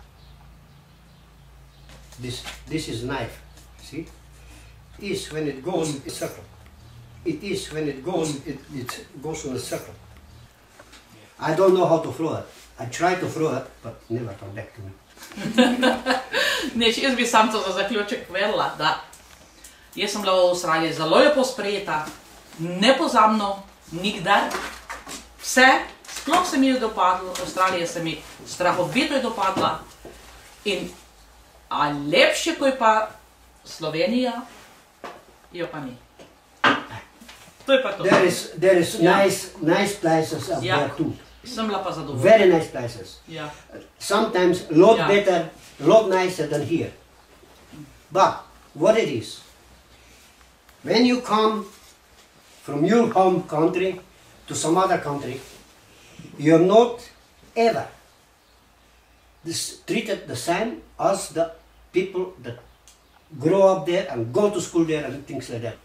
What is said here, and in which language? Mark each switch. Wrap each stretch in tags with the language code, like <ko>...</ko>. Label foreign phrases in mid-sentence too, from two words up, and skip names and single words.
<en>This is knife, see? It is when it goes in a circle. It is when it goes, it goes in a circle. I don't know how to throw it. I try to throw it, but never come back to me.</en> <sl>Jaz bi sam to za zaključek povedala, da jaz sem bila v Avstraliji zelo lepo sprejeta, nepozabno, nikdar. Vse, sploh se mi je dopadlo, Avstralija se mi strahovito je dopadla in lepše kot pa Slovenija, jo pa ni. To je pa to.</sl> <en>There is nice places up there too.</en> <sl>Sem bila pa zadovoljna.</sl> <en>Very nice places. Sometimes a lot better, a lot nicer than here. But what it is, when you come from your home country to some other country, you're not ever treated the same as the people that grow up there and go to school there and things like that.</en>